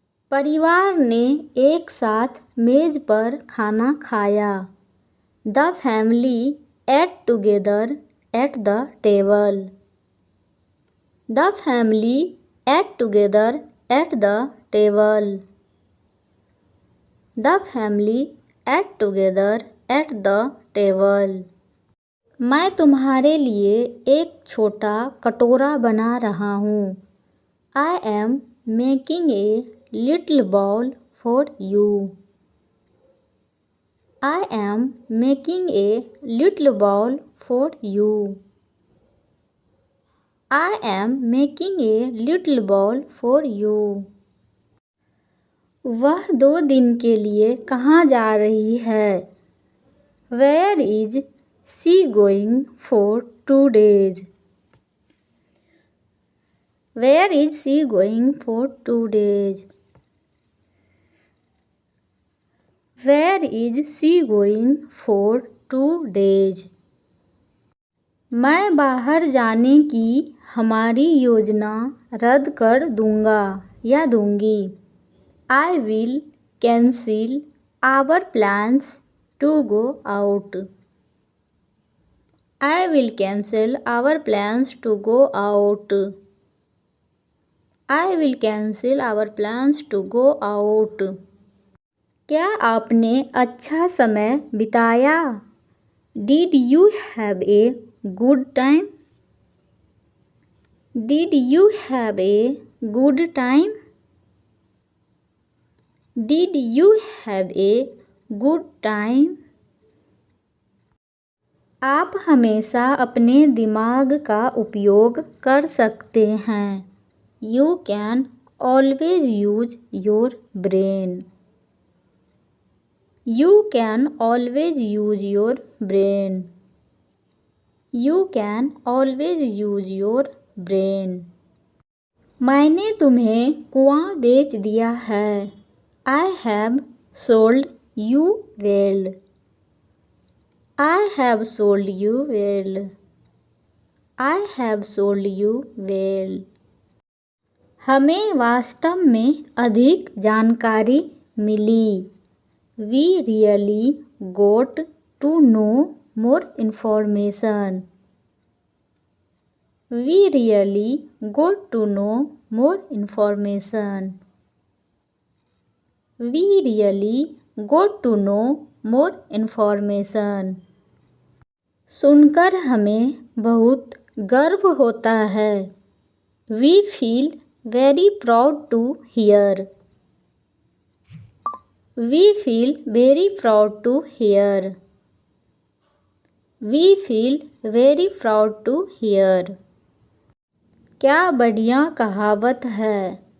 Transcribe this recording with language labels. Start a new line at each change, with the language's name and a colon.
Hindi: परिवार ने एक साथ मेज पर खाना खाया.
English: The family ate together at the table. The family ate together at the table. The family ate together at the table.
Hindi: मैं तुम्हारे लिए एक छोटा कटोरा बना रहा हूँ.
English: I am making a little bowl for you. I am making a little bowl for you. I am making a little bowl for you.
Hindi: वह 2 दिन के लिए कहाँ जा रही है?
English: Where is she going for 2 days? Where is she going for 2 days? Where is she going for 2 days?
Hindi: मैं बाहर जाने की हमारी योजना रद्द कर दूँगा या दूँगी.
English: I will cancel our plans to go out. I will cancel our plans to go out. I will cancel our plans to go out.
Hindi: क्या आपने अच्छा समय बिताया?
English: Did you have a good time? Did you have a good time? Did you have a good time?
Hindi: आप हमेशा अपने दिमाग का उपयोग कर सकते हैं।
English: You can always use your brain. You can always use your brain. You can always use your brain.
Hindi: मैंने तुम्हें कुआं बेच दिया है।
English: I have sold you well. I have sold you well. I have sold you well.
Hindi: हमें वास्तव में अधिक जानकारी मिली।
English: We really got to know more information. We really got to know more information. We really got to know more information.
Hindi: सुनकर हमें बहुत गर्व होता है।
English: We feel very proud to hear. We feel very proud to hear. We feel very proud to hear.
Hindi: क्या बढ़िया कहावत है।